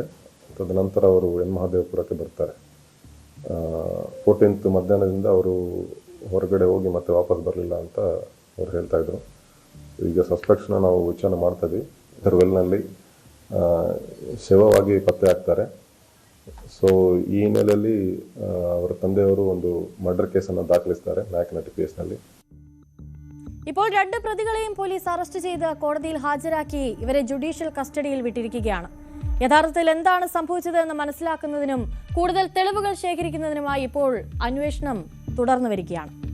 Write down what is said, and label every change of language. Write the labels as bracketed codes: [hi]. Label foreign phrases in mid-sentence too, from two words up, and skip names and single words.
[kn] ತದನಂತರ ಅವರು ಮಹಾದೇವಪುರಕ್ಕೆ ಬರ್ತಾರೆ. 14th ಮಧ್ಯಾಹ್ನದಿಂದ ಅವರು ಹೊರಗಡೆ ಹೋಗಿ ಮತ್ತೆ ವಾಪಸ್ ಬರಲಿಲ್ಲ ಅಂತ ಅವ್ರು ಹೇಳ್ತಾ ಇದ್ರು. ಈಗ ಸಸ್ಪೆಕ್ಟ್ಸ್ನ ನಾವು ವಿಚಾರಣೆ ಮಾಡ್ತಾ ಇದ್ವಿ. ವೆಲ್ನಲ್ಲಿ ಶವವಾಗಿ ಪತ್ತೆ ಆಗ್ತಾರೆ. ಸೊ ಈ ಹಿನ್ನೆಲೆಯಲ್ಲಿ ಅವರ ತಂದೆಯವರು ಒಂದು ಮರ್ಡರ್ ಕೇಸನ್ನು ದಾಖಲಿಸ್ತಾರೆ നായക്കനട്ട് കേസിನಲ್ಲಿ. [ml] ഇപ്പോൾ 2 പ്രതികളെയും പോലീസ് അറസ്റ്റ് ചെയ്ത് കോടതിയിൽ ഹാജരാക്കി ഇവരെ ജുഡീഷ്യൽ കസ്റ്റഡിയിൽ വിട്ടിരിക്കുകയാണ്. യഥാർത്ഥത്തിൽ എന്താണ് സംഭവിച്ചതെന്ന് മനസ്സിലാക്കുന്നതിനും കൂടുതൽ തെളിവുകൾ ശേഖരിക്കുന്നതിനുമായി ഇപ്പോൾ അന്വേഷണം തുടർന്നു വരികയാണ്.